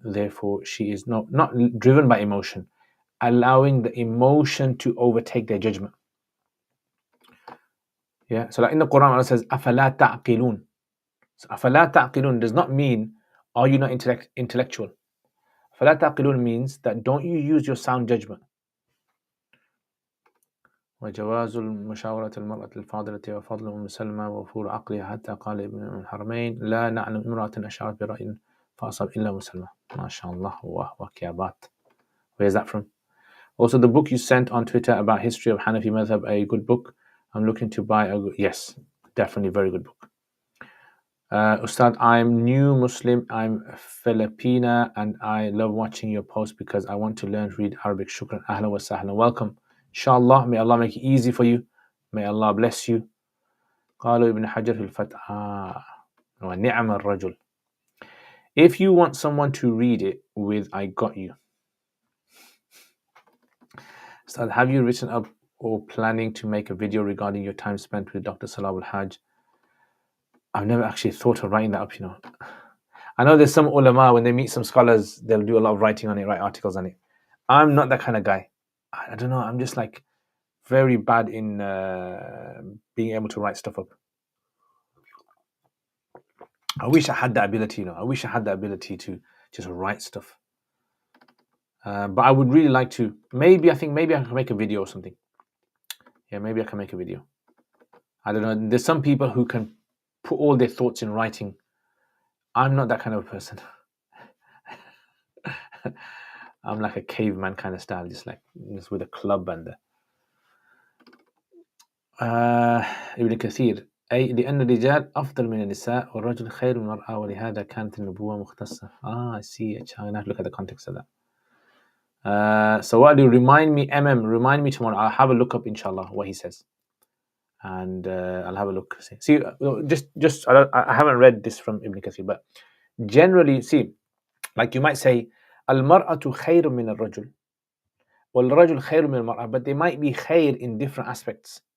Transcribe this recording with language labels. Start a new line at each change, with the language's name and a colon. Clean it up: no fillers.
English: Therefore, she is not driven by emotion, allowing the emotion to overtake their judgment. Yeah. So like in the Quran, Allah says, "Afala ta'qilun." So "Afala ta'qilun" does not mean are you not intellectual. "Afala ta'qilun" means that don't you use your sound judgment.
Arabic: وجواز المشاورة المرأة الفاضلة وفضل أم سلمى ووفور عقلها حتى قال ابن الحرمين لا نعلم امرأة أشارت برأي فأصاب إلا أم سلمى. ما شاء الله. وكيابات.
English: Where's that from? Also, the book you sent on Twitter about history of Hanafi Madhab, a good book. I'm looking to buy yes, definitely very good book. Ustad, I'm new Muslim, I'm Filipina, and I love watching your posts because I want to learn to read Arabic. Shukran, ahlan wa sahlan. Welcome. Inshallah, may Allah make it easy for you. May Allah bless you.
Arabic: قالوا ابن حجر في الفتح ونعم الرجل.
English: If you want someone to read it with I got you. So have you written up or planning to make a video regarding your time spent with Dr. Salah al-Hajj? I've never actually thought of writing that up, you know. I know there's some ulama, when they meet some scholars, they'll do a lot of writing on it, write articles on it. I'm not that kind of guy. I don't know, I'm just like very bad in being able to write stuff up. I wish I had that ability, you know. I wish I had the ability to just write stuff. But I would really like to. Maybe I can make a video or something. Yeah, maybe I can make a video. I don't know. There's some people who can put all their thoughts in writing. I'm not that kind of a person. I'm like a caveman kind of style, just with a club and
Arabic: ابن كثير أي لأن الرجال أفضل من النساء والرجل خير من المرأة ولهذا كانت النبوة مختصة.
English: I see. I'm gonna have to look at the context of that. So what do you remind me, remind me tomorrow. I'll have a look up, inshallah, what he says, and I'll have a look. See, just I haven't read this from Ibn Kathir, but generally, see, like you might say,
Arabic: المرأة خير من الرجل والرجل خير من المرأة,
English: but they might be
Arabic: خير
English: in different aspects.